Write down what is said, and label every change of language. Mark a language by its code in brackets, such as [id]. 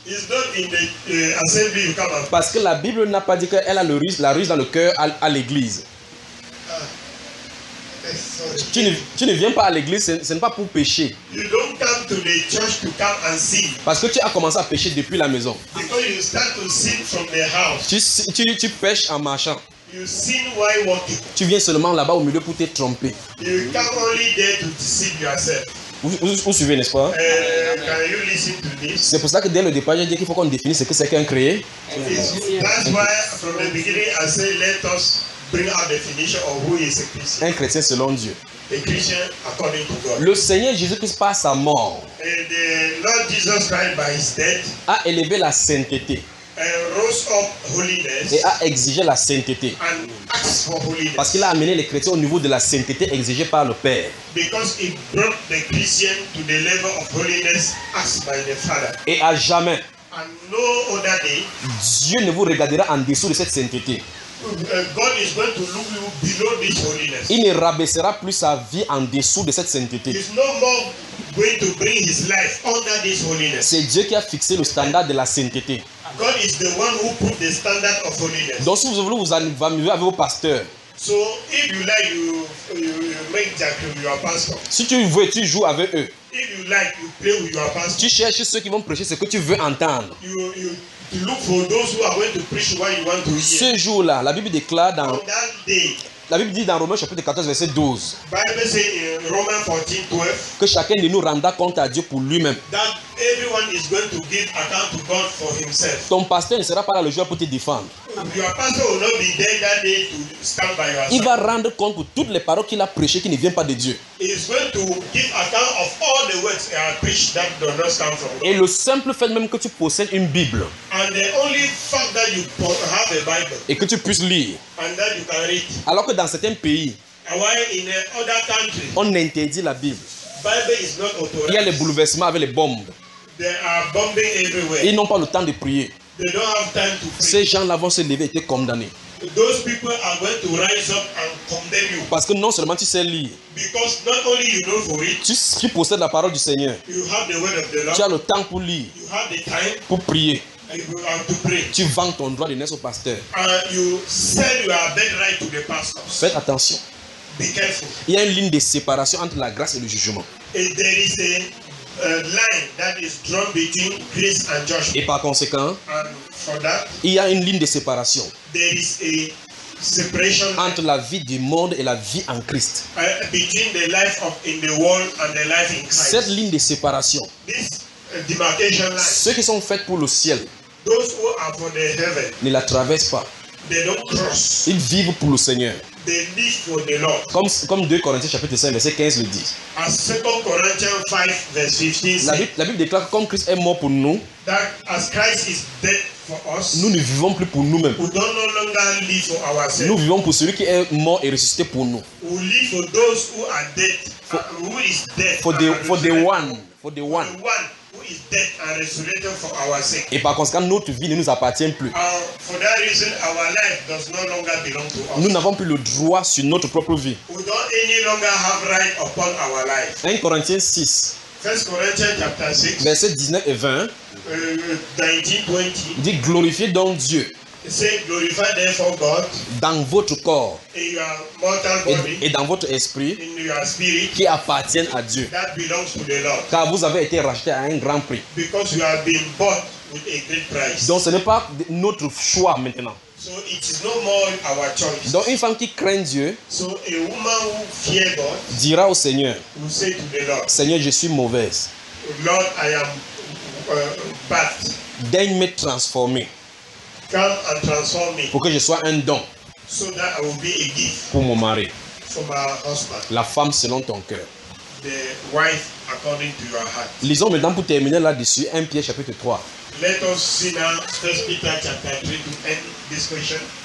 [en] It's not in the, assembly you come and... [fr] Parce que la Bible n'a pas dit qu'elle a le ruse, la ruse dans le cœur à l'église. Ah. tu ne viens pas à l'église, ce n'est pas pour pécher. [en] You don't come to the church to come and sin. [fr] Parce que tu as commencé à pécher depuis la maison. [en] Because you start to sin from the house. [fr] Tu pêches en marchant. [en] You sin while walking. [fr] Tu viens seulement là-bas au milieu pour te tromper. [en] You come only there to deceive yourself. [fr] Vous suivez, n'est-ce pas? [en] Can you listen to this? [fr] C'est pour ça que dès le départ, j'ai dit qu'il faut qu'on définisse ce que c'est qu'un créé. [en] That's why from the beginning I say let us bring our definition of who is a Christian. [fr] Un chrétien selon Dieu. [en] A Christian according to God. [fr] Le Seigneur Jésus-Christ par sa mort. [en] And the Lord Jesus Christ by his death. [fr] A élevé la sainteté. [en] And rose up holiness. [fr] Et a exigé la sainteté. [en] And asked for holiness. [fr] Parce qu'il a amené les chrétiens au niveau de la sainteté exigée par le Père. [en] Because he brought the Christian to the level of holiness asked by the Father. [fr] Et à jamais. [en] And no other day. [fr] Dieu ne vous regardera en dessous de cette sainteté. [en] God is going to look you below this holiness. [fr] Il ne rabaissera plus sa vie en dessous de cette sainteté. [en] He's no more going to bring his life under this holiness. [fr] C'est Dieu qui a fixé le standard de la sainteté. [en] God is the one who put the standard of holiness. [fr] Donc si vous voulez vous amuser avec vos pasteurs. [en] So if you like you make jack with your pastor. [fr] Si tu veux tu joues avec eux. [en] If you like you play with your pastor. [fr] Tu cherches ceux qui vont prêcher ce que tu veux entendre. [en] You look for those who are going to preach what you want to hear. [fr] Ce jour-là, la Bible déclare dans [en] on that day. [fr] La Bible dit dans Romains chapitre 14 verset 12. [en] Bible says in Romans 14, 12, [fr] que chacun de nous rendra compte à Dieu pour lui-même. [en] That everyone is going to give account to God for himself. [fr] Ton pasteur ne sera pas là le jour pour te défendre. [en] Your pastor will not be there that day to stand by your side. [fr] Il va rendre compte pour toutes les paroles qu'il a prêchées qui ne viennent pas de Dieu. [en] He is going to give account of all the words he has preached that do not come from God. [fr] Et le simple fait même que tu possèdes une Bible. [en] And the only fact that you have a Bible. [fr] Et que tu puisses lire. [en] And that you can read. [fr] Alors que dans certains pays. [en] In other countries. [fr] On interdit la Bible. [en] Bible is not authorized. [fr] Il y a les bouleversements avec les bombes. [en] There are bombing everywhere. [fr] Ils n'ont pas le temps de prier. [en] They don't have time to pray. [fr] Ces gens-là vont se lever et te condamner. [en] Those people are going to rise up and condemn you. [fr] Parce que non seulement tu sais lire. [en] Because not only you know for it. [fr] Tu possèdes la parole du Seigneur. [en] You have the word of the Lord. [fr] Tu as le temps pour lire. [en] You have the time. [fr] Pour prier. [en] And to pray. [fr] Tu vends ton droit de naissance au pasteur. [en] You sell your birthright to the pastors. [fr] Faites attention. [en] Be careful. [fr] Il y a une ligne de séparation entre la grâce et le jugement. [en] And there is a line that is drawn between grace and judgment. [fr] Et par conséquent, [en] and for that, [fr] il y a une ligne de séparation. [en] There is a separation [fr] entre la vie du monde et la vie en Christ. [en] Between the life of in the world and the life in Christ. [fr] Cette ligne de séparation. [en] This demarcation line. [fr] Ceux qui sont faits pour le ciel. [en] Those who are for the heaven. [fr] Ne la traversent pas. [en] They don't cross. [fr] Ils vivent pour le Seigneur. [en] They live for the Lord. [fr] Comme 2 Corinthiens chapitre 5 verset 15 le dit. [en] As 2 Corinthians 5 verse 15 says. [fr] La Bible déclare que comme Christ est mort pour nous. [en] That as Christ is dead for us. [fr] Nous ne vivons plus pour nous-mêmes. [en] We don't no longer live for ourselves. [fr] Nous vivons pour celui qui est mort et ressuscité pour nous. [en] We live for those who are dead. Who is dead? For the one. Is dead and resurrected for our sake. [fr] Et par conséquent, notre vie ne nous appartient plus. [en] For that reason, our life does no longer belong to us. [fr] Nous n'avons plus le droit sur notre propre vie. [en] We don't any longer have right upon our life. [fr] 1 Corinthiens 6. 1 Corinthiens chapitre 6. Verset 19 et 20. [en] 19-20. [fr] Dit glorifiez donc Dieu. [en] Say glorify therefore God. [fr] Dans votre corps. [en] In your mortal body. [fr] Et dans votre esprit. [en] In your spirit. [fr] Qui appartiennent à Dieu. [en] That belongs to the Lord. [fr] Car vous avez été rachetés à un grand prix. [en] Because you have been bought with a great price. [fr] Donc ce n'est pas notre choix maintenant. [en] So it is no more our choice. [fr] Donc une femme qui craint Dieu. [en] So a woman who fear God. [fr] Dira au Seigneur. [en] Will say to the Lord. [fr] Seigneur, je suis mauvaise. [en] Lord, I am bad. [fr] Daigne me transformer. [en] Come and transform me. [fr] Pour que je sois un don. [en] So that I will be a gift. [fr] Pour mon mari. [en] For my husband. [fr] La femme selon ton cœur. [en] The wife according to your heart. [fr] Lisons maintenant pour terminer là-dessus 1 Pierre chapitre 3. [en] Let us see now 1 Peter chapter 3 to end this question.